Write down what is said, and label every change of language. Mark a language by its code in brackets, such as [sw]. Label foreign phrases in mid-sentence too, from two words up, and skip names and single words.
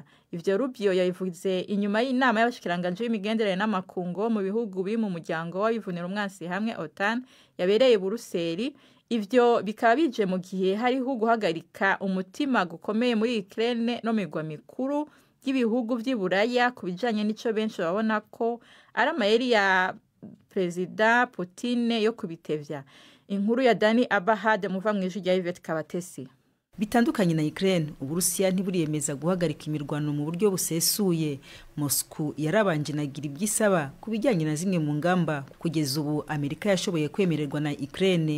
[rn] Ivyo Rubio yabivuze inyuma y'inama y'abashikiranganje w'imigenderanire n'amakungu mu bihugu biri mu muryango w'abivunira umwansi hamwe OTAN yabereye Buruseli. Ivyo bikaba bije mu gihe hariho guhagarika umutima gukomeye muri Ukraine no migwa mikuru y'ibihugu vy'Iburaya kubijanye n'ico benshi babona ko ari amayeri ya President Putin yo kubitevya. Inkuru ya Dani Abahad muva mwijwi rya Yvette Kabatesi. [rw] Bitandukanye na Ukraine, Uburusiya ntiburiyemeza guhagarika imirwano mu buryo busesuye. Moscow yarabanje nagira ibyisaba kubijyanye na zimwe mu ngamba. Kugeza ubu Amerika yashoboye kwemererwa na Ukraine.